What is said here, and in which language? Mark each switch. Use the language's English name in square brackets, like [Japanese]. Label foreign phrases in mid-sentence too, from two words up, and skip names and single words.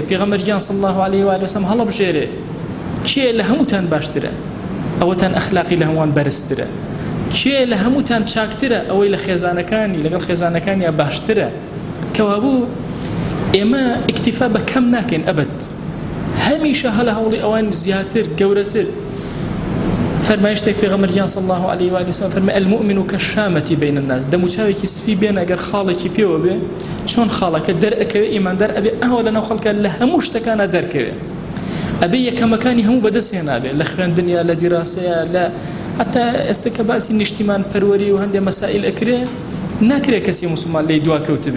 [Central Kurdish] پێغەمبەرگیان [Arabic] صلی الله عليه و آله وسلم [Central Kurdish] هەڵەبژێرێ کێ لە هەمووتان باشترە، ئەوەتان ئەخلاقی لە هەمووان بەرزترە، کێ لە هەمووتان چاکترە، ئەوەی لە خێزانەکانی لەگەڵ خێزانەکانیان باشترە. کەوابوو ئێمە ئیکتیفا بە کەم ناکەین ئەبەد، هەمیشە هەلە هەوڵی ئەوان زیاتر گەورەتر. فەرمایشتێک پێغەمبەرگیان [Arabic] صلی الله عليه و آله وسلم [Central Kurdish] فەرمای [Arabic] المؤمن كالشامة بين الناس. [Central Kurdish] دەموچاوێکی سپی بێن ئەگەر خاڵێکی پێوە بێ، چۆن خاڵەکە دەرئەکەوێ ئیماندار ئەبێ ئەوە لەناو خەڵکە لە هەموو شتەکانە دەرکەوێ، ئەبێ یەکەمەکانی هەموو بەدەست هێنابێ، لە خوێندنیا، لە دیراسەیە، لە حتا ئێستا کە باسی نیشتیمان پەروەری و هەندێک مەسائل ئەکرێ، ناکرێت کەسی موسڵمان لێی دواکەوت بێ.